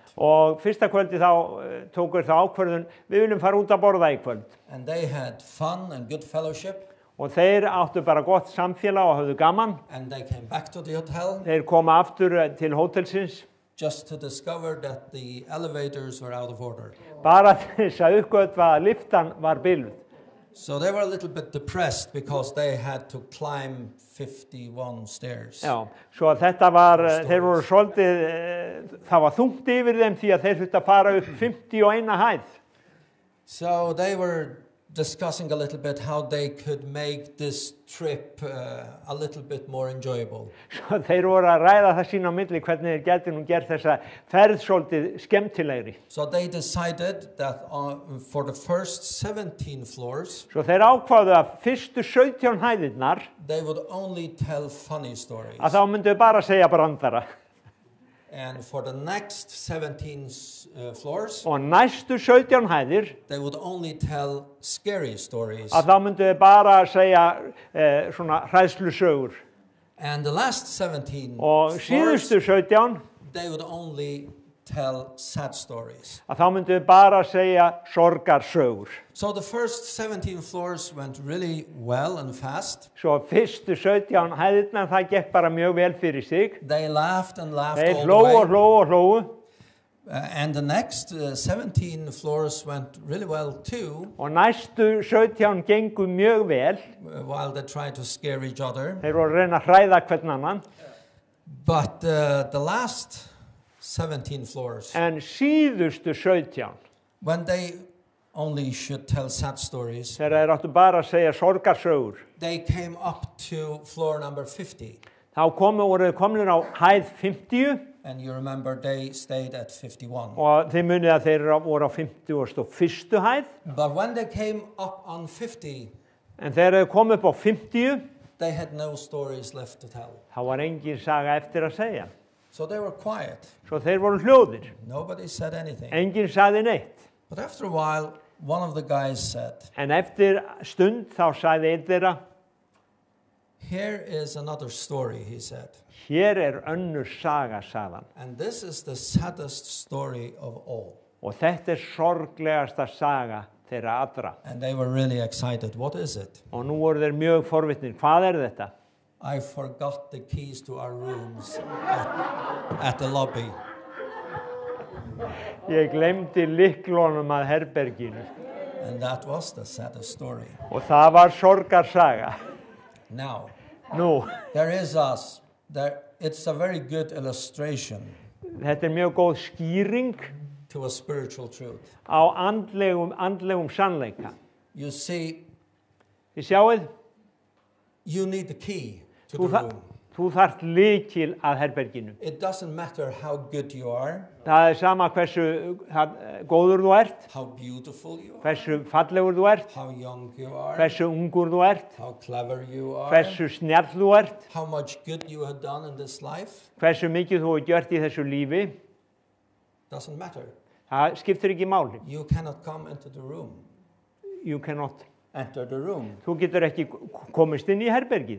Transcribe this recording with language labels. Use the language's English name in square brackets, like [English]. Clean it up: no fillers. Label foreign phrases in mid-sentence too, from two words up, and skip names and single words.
[Icelandic] Og fyrsta kvöldi þá tóku þá ákvörðun, við viljum fara út að borða í kvöld. [English] And they had fun and good fellowship. [Icelandic] Og þeir áttu bara gott samfélag og höfðu gaman. [English] And they came back to the hotel. [Icelandic] Þeir koma aftur til hótelsins. [English] Just to discover that the elevators were out of order. [Icelandic] Bara þess að uppgötva að lyftan var biluð. [English] So they were a little bit depressed because they had to climb 51 stairs. [Icelandic] Já, svo að þetta var, þeir voru svolítið, það var þungt yfir þeim því að þeir þurftu að fara upp 51 hæð. [English] So they were discussing a little bit how they could make this trip a little bit more enjoyable. [Icelandic] Svo þeir voru að ræða það sín á milli hvernig þeir gætu nú gert þessa ferð svolítið skemmtilegri. [English] So they decided that for the first 17 floors, [Icelandic] Svo þeir ákváðu að fyrstu 17 hæðirnar [English] they would only tell funny stories. [Icelandic] að þá myndu bara segja brandara. [English] And for the next 17 floors, [Icelandic] Og næstu 17 hæðir [English] they would only tell scary stories. [Icelandic] að þá myndu bara segja svona hræðslusögur. [English] And the last 17 [Icelandic] Og [English] floors, [Icelandic] síðustu 17 [English] they would only tell sad stories. [Icelandic] að þá myndu bara segja sorgarsögur. [English] So the first 17 floors went really well and fast. [Icelandic] Svo fyrstu 17 hæðirnar það gekk bara mjög vel fyrir sig. [English] They laughed and laughed [Icelandic] Þeir [English] all [Icelandic] hlóu [English] the [Icelandic] og [English] way. [Icelandic] hlóu og hlóu. [English] And the next 17 floors went really well too, [Icelandic] Og næstu 17 gengu mjög vel. [English] while they tried to scare each other. [Icelandic] Þeir voru að reyna að hræða hvern annan. [English] But the last 17 floors, [Icelandic] En síðustu 17, [English] when they only should tell sad stories, [Icelandic] þegar þeir áttu bara að segja sorgarsögur, [English] they came up to floor number 50. [Icelandic] þá voru þeir komnir á hæð 50 [English] And you remember they stayed at 51. [Icelandic] og þið munið að þeir voru á 51. hæð. [English] But when they came up on 50, [Icelandic] En þegar þeir komu upp á 50, [English] they had no stories left to tell. [Icelandic] þá var engin saga eftir að segja. [English] So they were quiet. [Icelandic] Svo þeir voru hljóðir. [English] Nobody said anything. [Icelandic] Engin sagði neitt. [English] But after a while, one of the guys said, [Icelandic] En eftir stund þá sagði einn þeirra, [English] "Here is another story," he said. [Icelandic] hér önnur saga, sagðan. [English] And this is the saddest story of all. [Icelandic] Og þetta sorglegasta saga þeirra allra. [English] And they were really excited. What is it? [Icelandic] Og nú voru þeir mjög forvitnir. Hvað þetta? [English] I forgot the keys to our rooms at the lobby. [Icelandic] Ég glemdi lyklunum að herberginu. [English] And that was the saddest story. [Icelandic] Og það var sorgarsaga. [English] Now, [Icelandic] Nú, [English] it's a very good illustration [Icelandic] þetta mjög góð skýring [English] to a spiritual truth. [Icelandic] á andlegum sannleika. [English] You see, [Icelandic] Þið sjáið, [English] you need the key to the room. [Icelandic] þú þarft lykil að herberginu. [English] It doesn't matter how good you are, [Icelandic] Það sama hversu góður þú ert, [English] how beautiful you are, [Icelandic] hversu fallegur þú ert, [English] how young you are, [Icelandic] hversu ungur þú ert, [English] how clever you are, [Icelandic] hversu snjall þú ert, [English] how much good you have done in this life. [Icelandic] hversu mikið þú hefur gjört í þessu lífi. [English] Doesn't matter. [Icelandic] Það skiptir ekki máli. [English] You cannot come into the room. you cannot. enter the room [Icelandic] Þú getur ekki komist inn í herbergið